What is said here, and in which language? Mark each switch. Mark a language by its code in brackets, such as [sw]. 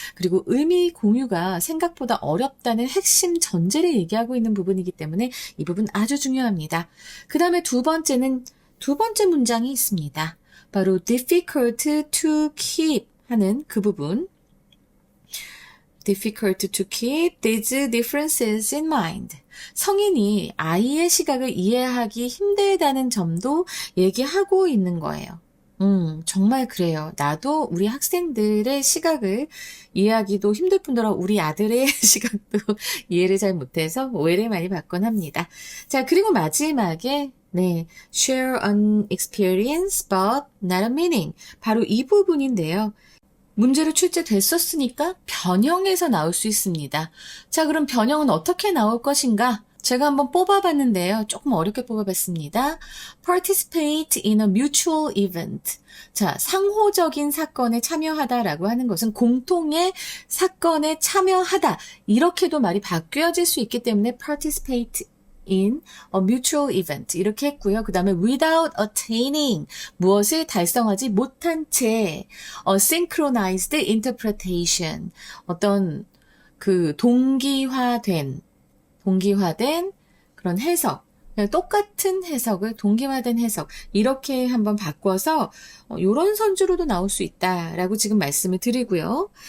[ko] 그리고 의미 공유가 생각보다 어렵다는 핵심 전제를 얘기하고 있는 부분이기 때문에 이 부분 아주 중요합니다. 그 다음에 두 번째 문장이 있습니다. 바로 [en] difficult to keep [ko] 하는 그 부분. [en] difficult to keep these differences in mind. [ko] 성인이 아이의 시각을 이해하기 힘들다는 점도 얘기하고 있는 거예요. 정말 그래요. 나도 우리 학생들의 시각을 이해하기도 힘들 뿐더러 우리 아들의 시각도 이해를 잘 못해서 오해를 많이 받곤 합니다. 자, 그리고 마지막에 [en] share an experience but not a meaning. [ko] 바로 이 부분인데요. 문제로 출제됐었으니까 변형해서 나올 수 있습니다. 자, 그럼 변형은 어떻게 나올 것인가? 제가 한번 뽑아봤는데요. 조금 어렵게 뽑아봤습니다. [en] Participate in a mutual event. [ko] 자, 상호적인 사건에 참여하다라고 하는 것은 공통의 사건에 참여하다. 이렇게도 말이 바뀌어질 수 있기 때문에 [en] participate in a mutual event [ko] 이렇게 했고요. 그 다음에 [en] without attaining [ko] 무엇을 달성하지 못한 채 [en] a synchronized interpretation [ko] 어떤 그 동기화된 그런 해석, 똑같은 해석을 동기화된 해석 이렇게 한번 바꿔서 이런 선주로도 나올 수 있다라고 지금 말씀을 드리고요.